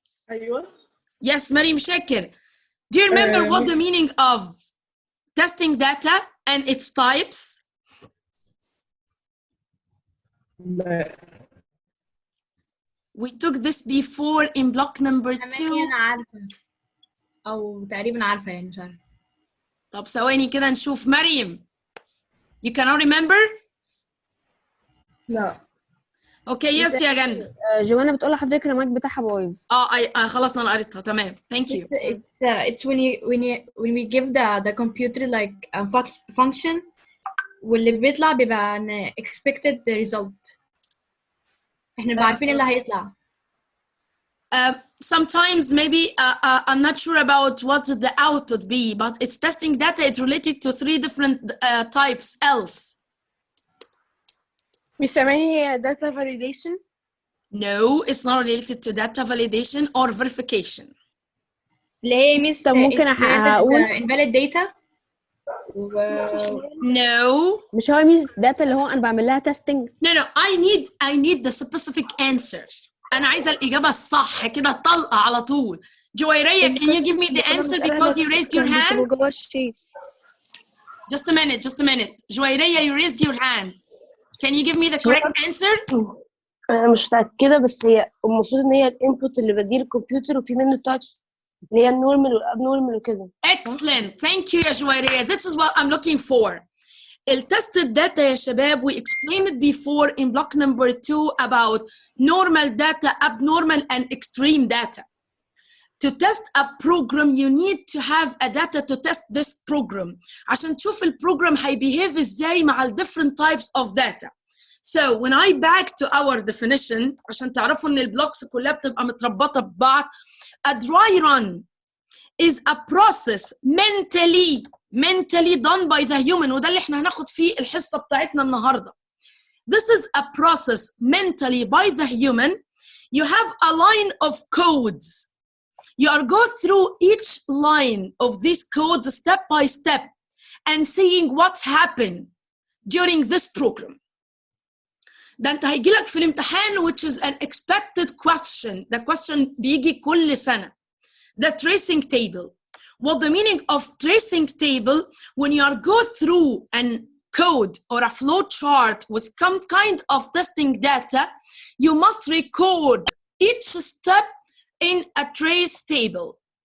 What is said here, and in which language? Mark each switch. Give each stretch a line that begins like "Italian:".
Arabic: أيوة.
English: Yes, Mariam Shakir. Do you remember what the meaning of testing data and its types?
Arabic: لا.
English: We took this before in block number 2.
Arabic: أنا عارفة أو تقريبا عارفة يعني مش عارفة. طب ثواني كده نشوف.
English: مريم, you cannot remember?
Arabic: لا.
English: Okay, yes يا جنة.
Arabic: جوانا بتقول لحضرتك المايك بتاعها بايظ. خلصنا انا قريتها تمام.
English: Thank you. It's when we give the computer like a function
Arabic: واللي بيطلع بيبقى
English: an expected result.
Arabic: احنا بنبقى عارفين اللي هيطلع.
English: Sometimes maybe I'm not sure about what the output be, but it's testing data. It's related to 3 different types else. Miss Amani هي data validation? No, it's not related to data validation or verification.
Arabic: اللي هي ميس طب ممكن هقول
English: invalid data. No.
Arabic: مش هو ميس داتا اللي هو انا بعمل لها تيستنج.
English: No, I need the specific answer.
Arabic: أنا عايزة الإجابة الصح كده طلقة على طول.
English: جويرية, can you give me the answer because you raised your hand? Just a minute. جويرية, you raised your hand. Can you give me the correct answer?
Arabic: أنا مش متأكدة بس هي المفروض إن هي الانبوت اللي بديه الكمبيوتر وفي منه تايبس اللي هي النورمال والابنورمال وكده.
English: Excellent. Thank you يا جويرية. This is what I'm looking for. التستد data
Arabic: يا شباب,
English: we explained it before in block number 2 about normal data, abnormal and extreme data. To test a program, you need to have a data to test this program.
Arabic: عشان تشوف البروجرام هيبيهيف ازاي مع ال
English: different types of data. So when I back to our definition,
Arabic: عشان تعرفوا ان البلوكس كلها بتبقى متربطة ببعض.
English: A dry run is a process mentally done by the human,
Arabic: وده اللي احنا هناخد فيه الحصة بتاعتنا النهاردة.
English: This is a process mentally by the human. You have a line of codes. You are go through each line of these codes step by step, and seeing what's happened during this program.
Arabic: ده انت هيجيلك في الامتحان
English: which is an expected question. The question
Arabic: بيجي كل سنة.
English: The tracing table. What the meaning of tracing table, when you are go through an code or a flow chart with some kind of testing data, you must record each step in a trace table.